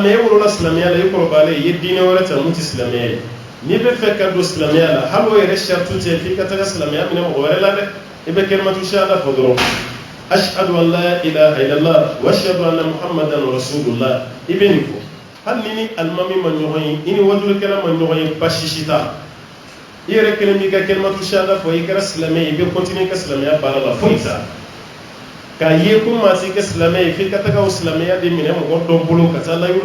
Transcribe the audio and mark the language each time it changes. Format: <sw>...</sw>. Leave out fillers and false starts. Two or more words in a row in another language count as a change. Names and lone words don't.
<bm>e wolola silamɛya la i kɔrɔbayalen i ye diinɛ wɛrɛ ta mun tɛ silamɛya ye n'i bɛ fɛ ka don silamɛya la hali o yɛrɛ saratu tɛ f'i ka taga silamɛya minɛ mɔgɔ wɛrɛ la dɛ i bɛ kalimatu shahada fɔ dɔrɔn</bm> <ar>أشهد أن لا إله إلا الله وأشهد أن محمدا رسول الله</ar> <bm>i bɛ nin fɔ hali ni ni alimami ma ɲɔgɔn ye i ni wajulikɛla ma ɲɔgɔn ye basi si t'a i yɛrɛ kelen b'i ka kalimatu shahada fɔ i kɛra silamɛ ye i bɛ continuer i ka silamɛya baara la foyi t'a k'a ye ko maa si kɛ silamɛ ye f'i ka taga o silamɛya de minɛ mɔgɔ dɔ bolo ka taa layiru</bm>